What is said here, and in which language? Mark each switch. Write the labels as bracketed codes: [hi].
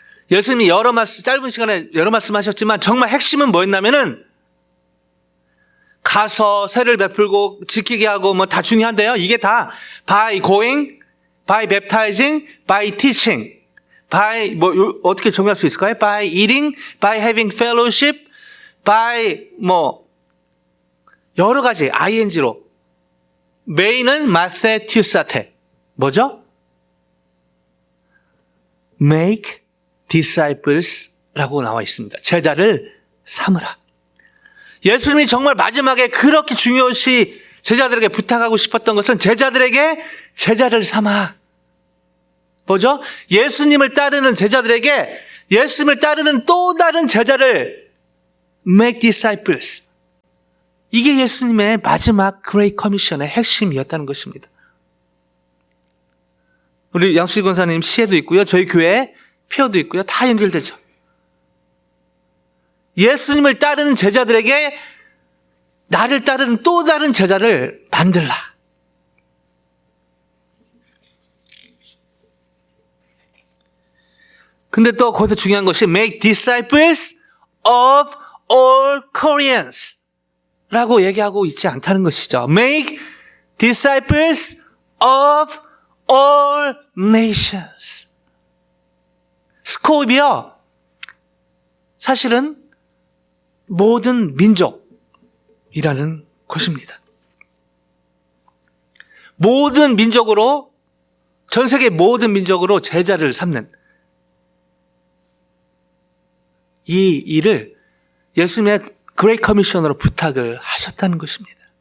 [ko] 예수님이 짧은 시간에 여러 말씀하셨지만 정말 핵심은 뭐였냐면은 가서 세를 베풀고 지키게 하고 뭐 다 중요한데요. 이게 다 [en] by going, by baptizing, by teaching, by [ko] 어떻게 정의할 수 있을까요? [en] by eating, by having fellowship, by [ko] 여러 가지 ing로 메인은 마세튜사테 뭐죠? [en] make disciples [ko] 라고 나와 있습니다. 제자를 삼으라. 예수님이 정말 마지막에 그렇게 중요시 제자들에게 부탁하고 싶었던 것은 제자들에게 제자를 삼아. 뭐죠? 예수님을 따르는 제자들에게 예수님을 따르는 또 다른 제자를 [en] make disciples. [ko] 이게 예수님의 마지막 Great Commission의 핵심이었다는 것입니다. 우리 양수희 권사님 시에도 있고요. 저희 교회 표도 있고요. 다 연결되죠. 예수님을 따르는 제자들에게 나를 따르는 또 다른 제자를 만들라. 근데 또 거기서 중요한 것이 [en] make disciples of all Koreans [ko] 라고 얘기하고 있지 않다는 것이죠. [en] make disciples of all nations. [ko] 스코프이요. 사실은 모든 민족이라는 것입니다. 모든 민족으로 전 세계 모든 민족으로 제자를 삼는 이 일을 예수님의 그레이트 커미션으로 부탁을 하셨다는 것입니다.